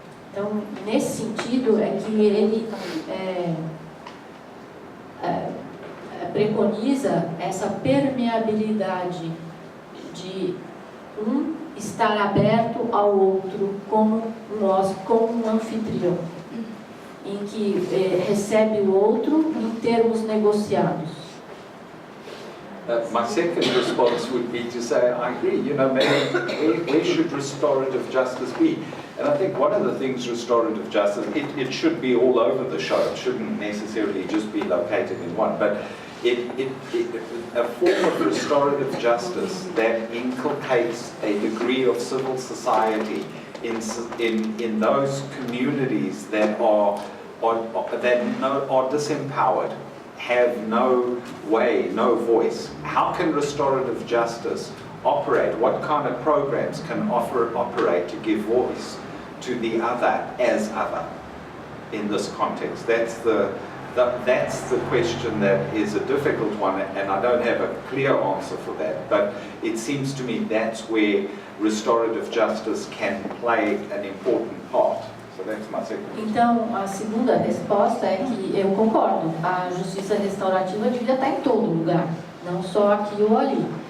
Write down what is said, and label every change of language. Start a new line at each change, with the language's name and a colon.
Portuguese: Então, nesse sentido, é que ele preconiza essa permeabilidade de estar aberto ao outro como um anfitrião, em que recebe o outro em termos negociados.
English: My second response would be to say, I agree, maybe where should restorative justice be? And I think one of the things restorative justice, it should be all over the show. It shouldn't necessarily just be located in one. But a form of restorative justice that inculcates a degree of civil society in those communities that are disempowered, have no way, no voice. How can restorative justice operate? What kind of programs can operate to give voice to the other as other in this context? That's the question that is a difficult one, and I don't have a clear answer for that, but it seems to me that's where restorative justice can play an important part. So that's my second.
Portuguese: Então, a segunda resposta é que eu concordo, a justiça restaurativa devia estar em todo lugar, não só aqui ou ali.